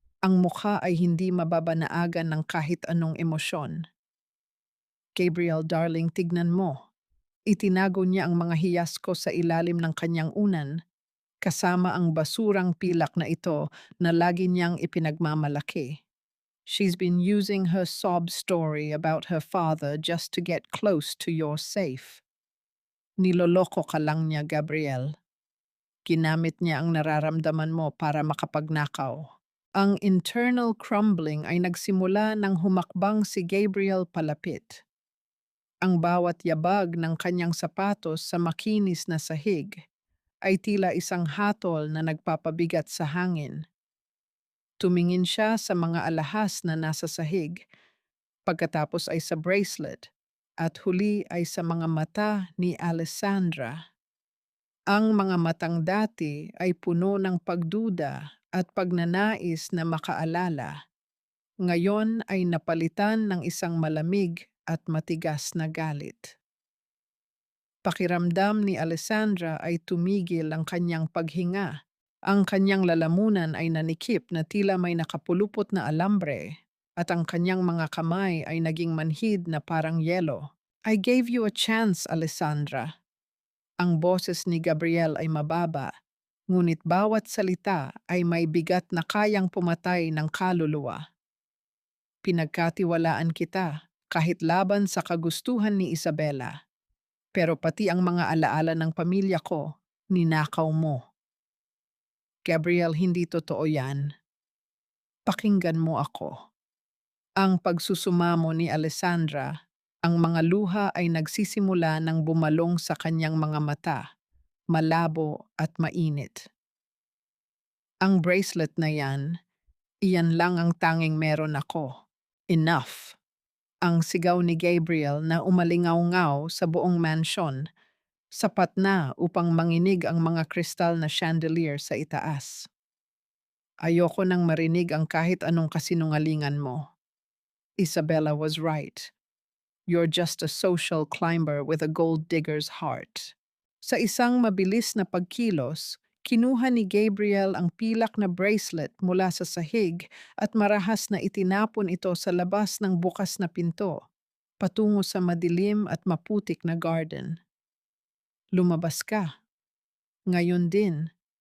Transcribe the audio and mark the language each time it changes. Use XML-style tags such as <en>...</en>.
<tl>Ang mukha ay hindi mababanaagan ng kahit anong emosyon. "Gabriel, darling, tignan mo." Itinago niya ang mga hiyas ko sa ilalim ng kanyang unan, kasama ang basurang pilak na ito na lagi niyang ipinagmamalaki.</tl> <en>"She's been using her sob story about her father just to get close to your safe."</en> <tl>Niloloko ka lang niya, Gabriel. Ginamit niya ang nararamdaman mo para makapagnakaw. Ang</tl> <en>internal crumbling</en> <tl>ay nagsimula nang humakbang si Gabriel palapit. Ang bawat yabag ng kanyang sapatos sa makinis na sahig ay tila isang hatol na nagpapabigat sa hangin. Tumingin siya sa mga alahas na nasa sahig pagkatapos ay sa bracelet, at huli ay sa mga mata ni Alessandra. Ang mga matang dati ay puno ng pagduda at pagnanais na makaalala. Ngayon ay napalitan ng isang malamig at matigas na galit. Pakiramdam ni Alessandra ay tumigil ang kanyang paghinga. Ang kanyang lalamunan ay nanikip na tila may nakapulupot na alambre at ang kanyang mga kamay ay naging manhid na parang yelo.</tl> <en>I gave you a chance, Alessandra.</en> <tl>Ang boses ni Gabriel ay mababa, ngunit bawat salita ay may bigat na kayang pumatay ng kaluluwa. Pinagkatiwalaan kita kahit laban sa kagustuhan ni Isabela, pero pati ang mga alaala ng pamilya ko, ninakaw mo. Gabriel, hindi totoo yan. Pakinggan mo ako. Ang pagsusumamo ni Alessandra, ang mga luha ay nagsisimula ng bumalong sa kanyang mga mata, malabo at mainit. Ang bracelet na yan, iyan lang ang tanging meron ako.</tl> <en>Enough.</en> <tl>Ang sigaw ni Gabriel na umalingaw-ngaw sa buong mansion, sapat na upang manginig ang mga kristal na chandelier sa itaas. Ayoko nang marinig ang kahit anong kasinungalingan mo.</tl> <en>Isabella was right. You're just a social climber with a gold digger's heart.</en> <tl>Sa isang mabilis na pagkilos, kinuha ni Gabriel ang pilak na bracelet mula sa sahig at marahas na itinapon ito sa labas ng bukas na pinto, patungo sa madilim at maputik na garden. Lumabas ka. Ngayon din.</tl>